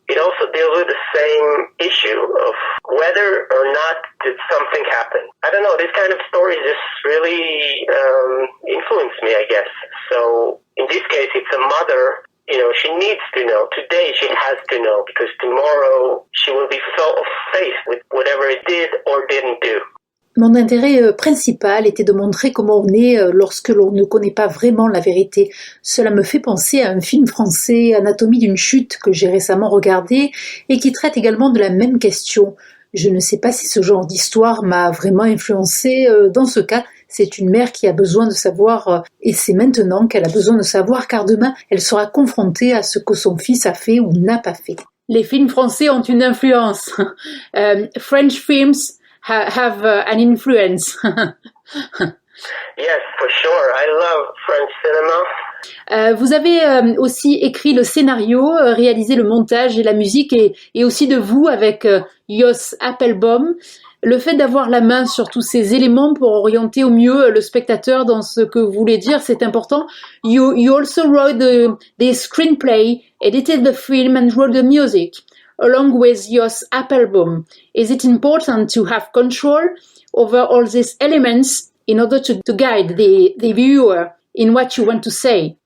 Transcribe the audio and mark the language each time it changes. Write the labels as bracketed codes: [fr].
[en] It also deals with the same issue of whether or not did something happen. I don't know, this kind of story just really influenced me, I guess. So in this case, it's a mother. You know, she needs to know. Today she has to know because tomorrow she will be faced with whatever it did or didn't do. [fr] Mon intérêt principal était de montrer comment on est lorsque l'on ne connaît pas vraiment la vérité. Cela me fait penser à un film français, Anatomie d'une chute, que j'ai récemment regardé et qui traite également de la même question. Je ne sais pas si ce genre d'histoire m'a vraiment influencé. Dans ce cas, c'est une mère qui a besoin de savoir, et c'est maintenant qu'elle a besoin de savoir, car demain, elle sera confrontée à ce que son fils a fait ou n'a pas fait. Les films français ont une influence. [en] French films have an influence. Yes, for sure. I love French cinema. [fr] Vous avez aussi écrit le scénario, réalisé le montage et la musique, et aussi de vous avec Jos Appelbaum. Le fait d'avoir la main sur tous ces éléments pour orienter au mieux le spectateur dans ce que vous voulez dire, c'est important. [en] You also wrote the screenplay, edited the film and wrote the music, along with Jos Appelbaum. Is it important to have control over all these elements in order to guide the viewer in what you want to say?